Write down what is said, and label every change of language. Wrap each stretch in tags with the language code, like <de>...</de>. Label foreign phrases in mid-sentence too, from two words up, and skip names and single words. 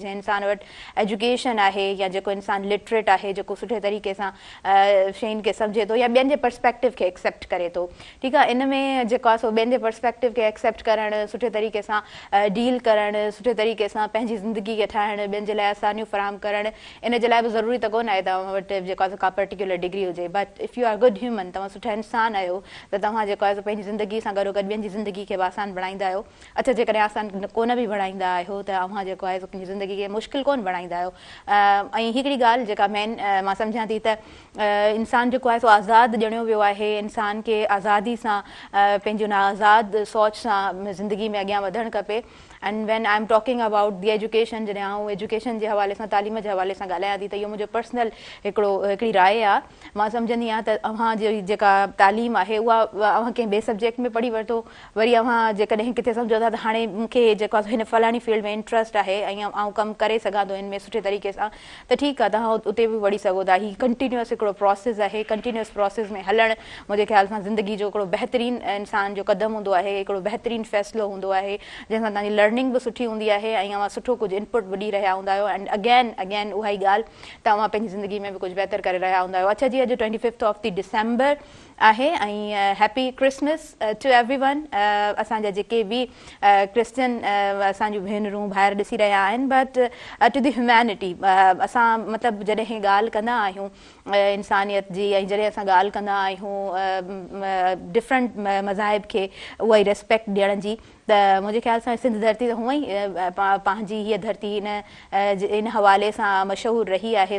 <sd>जंहिं इंसान वटि एजुकेशन आहे या जेको इंसानु लिटरेट आहे, जेको सुठे तरीक़े सां शयुनि खे सम्झे थो या ॿियनि जे पर्सपेक्टिव खे एक्सेप्ट करे थो। ठीकु आहे, इन में जेको आहे सो ॿियनि जे पर्सपेक्टिव खे एक्सेप्ट करणु, सुठे तरीक़े सां डील करणु, सुठे तरीक़े सां पंहिंजी ज़िंदगी खे ठाहिणु, ॿियनि जे लाइ आसानियूं फ़राहम करणु, इन जे लाइ बि ज़रूरी त कोन आहे तव्हां वटि जेको आहे का</sd> <en>particular degree</en> <sd>हुजे।</sd> <en>but if you are good human,</en> <sd>तव्हां सुठा इंसान आहियो, त तव्हां जेको आहे पंहिंजी ज़िंदगी सां गॾोगॾु ॿियनि जी ज़िंदगी खे बि आसान बणाईंदा आहियो। अच्छा, जेकॾहिं आसान कोन बि बणाईंदा आहियो त अव्हां जेको आहे पंहिंजी ज़िंदगी खे मुश्किल कोन बणाईंदा आहियो। ऐं हिकिड़ी ॻाल्हि जेका मेन मां सम्झां थी त इंसानु जेको आहे सो आज़ादु ॼणियो वियो आहे। इंसान खे आज़ादी सां पंहिंजी उन आज़ादु सोच सां ज़िंदगी में अॻियां वधणु खपे।</sd> <en>and when I am talking about the education,</en> <sd>जॾहिं आउं एजुकेशन जे हवाले सां, तालीम जे हवाले सां ॻाल्हायां थी, त इहो मुंहिंजो पर्सनल हिकिड़ी राय आहे। मां सम्झंदी आहियां त अव्हां जी जेका तालीम आहे उहा अव्हां कंहिं ॿिए सब्जेक्ट में पढ़ी वठो, वरी अव्हां जेकॾहिं किथे सम्झो था त हाणे मूंखे जेको आहे हिन फलाणी फील्ड में इंट्रस्ट आहे ऐं आउं कमु करे सघां थो हिन में सुठे तरीक़े सां, त ठीकु आहे, तव्हां उते बि वड़ी सघो था। हीउ कंटिन्यूअस हिकिड़ो प्रोसेस आहे।</sd> <en>continuous process</en> <sd>में हलणु मुंहिंजे ख़्याल सां ज़िंदगी जो हिकिड़ो बहितरीनु इंसान जो क़दम हूंदो आहे, हिकिड़ो बहितरीनु फ़ैसिलो हूंदो आहे, जंहिंसां तव्हांजी लर्निंग बि सुठी हूंदी आहे ऐं अव्हां सुठो कुझु इनपुट बि ॾेई रहिया हूंदा आहियो।</sd> <en>and again</en> <sd>उहा ई ॻाल्हि त अव्हां पंहिंजी ज़िंदगी में बि कुझु बहितर करे रहिया हूंदा आहियो। अच्छा जी, अॼु 25</sd> <en>of the December</en> <sd>आहे ऐं</sd> <en>happy Christmas to every one.</en> <sd>असांजा जेके बि क्रिश्चियन असांजूं भेनरूं ॿाहिरि ॾिसी रहिया आहिनि,</sd> <en>but to the humanity,</en> <sd>असां मतिलबु जॾहिं ॻाल्हि कंदा आहियूं इंसानियत जी ऐं जॾहिं असां ॻाल्हि कंदा आहियूं डिफरेंट मज़ाहिब खे उहा ई रिस्पेक्ट ॾियण जी, त मुंहिंजे ख़्याल सां सिंध धरती त हूअं ई पंहिंजी हीअ धरती इन हवाले सां मशहूरु रही आहे।</sd>